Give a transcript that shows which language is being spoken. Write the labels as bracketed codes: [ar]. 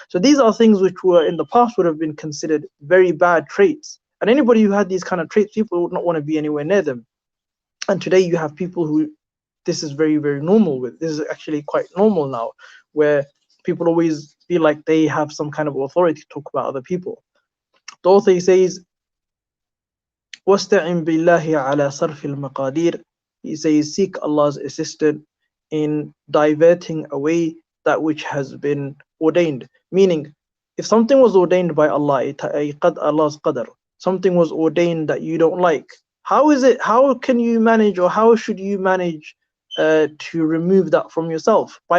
[en] So these are things which were in the past would have been considered very bad traits, and anybody who had these kind of traits, people would not want to be anywhere near them. And today you have people who this is very normal with. This is actually quite normal now, where people always feel like they have some kind of authority to talk about other people. The author says, [ar] وَاسْتَعِنْ بِاللَّهِ عَلَى صَرْفِ الْمَقَادِيرِ. [en] He says, seek Allah's assistance in diverting away that which has been ordained. Meaning, if something was ordained by Allah, Allah's qadr, something was ordained that you don't like, how can you manage, or how should you manage to remove that from yourself?